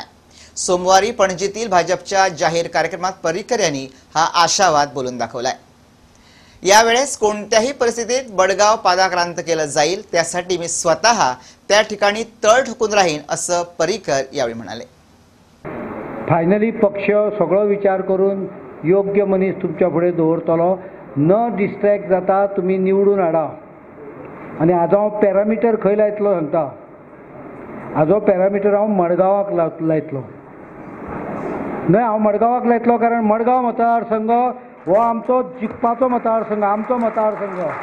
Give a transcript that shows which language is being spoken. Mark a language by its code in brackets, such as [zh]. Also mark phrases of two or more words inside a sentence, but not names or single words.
[mr] सोमवारी पणजीतील भाजपच्या जाहीर कार्यक्रमात पर्रिकर यांनी हा आशावाद बोलून दाखवलाय। यावेळेस कोणत्याही परिस्थितीत बडगाव पादाक्रांत केलं जाईल, त्यासाठी मी स्वतः त्या ठिकाणी तळ ठोकून राहीन असं पर्रिकर यावेळी म्हणाले। [kok] फायनली पक्ष सगळो विचार करून योग्य मनीस तुमच्या फुडें दवरतलो, न डिस्ट्रॅक्ट जाता तुम्ही निवडून हाडा। आनी हाजो हांव पॅरामिटर खंय लायतलो सांगता, हाजो पॅरामिटर हांव मडगांवाक लायतलो। न्हय, हांव मडगांवाक लायतलो कारण मडगांव मतदारसंघ हो आमचो जिखपाचो मतदारसंघ, आमचो मतदारसंघ।